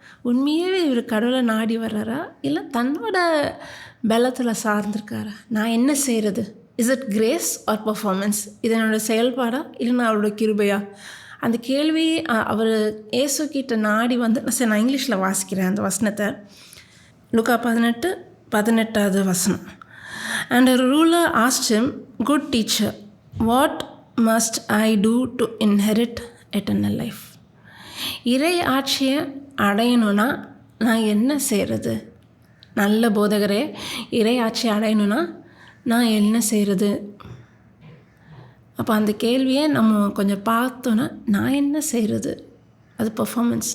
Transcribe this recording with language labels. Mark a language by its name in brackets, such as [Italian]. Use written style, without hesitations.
[Tamil] உண்மையாகவே இவர் கடவுளை நாடி வர்றாரா, இல்லை தன்னோட பலத்தில் சார்ந்திருக்காரா? நான் என்ன செய்கிறது? [English] Is it grace or performance? [Tamil] இது என்னோடய செயல்பாடா, இல்லைன்னா அவரோட கிருபையா? அந்த கேள்வி அவர் இயேசு கிட்ட நாடி நான் இங்கிலீஷில் வாசிக்கிறேன் அந்த வசனத்தை. லூக்கா 18:18 வசனம். [English] And a ruler asked him, "Good teacher, what must I do to inherit eternal life?" [Tamil] இறை ஆட்சியை அடையணுன்னா நான் என்ன செய்கிறது? நல்ல போதகரே, இறை ஆட்சியை அடையணுன்னா நான் என்ன செய்கிறது? அப்போ அந்த கேள்வியை நம்ம கொஞ்சம் பார்த்தோன்னா, நான் என்ன செய்கிறது, அது பர்ஃபார்மன்ஸ்.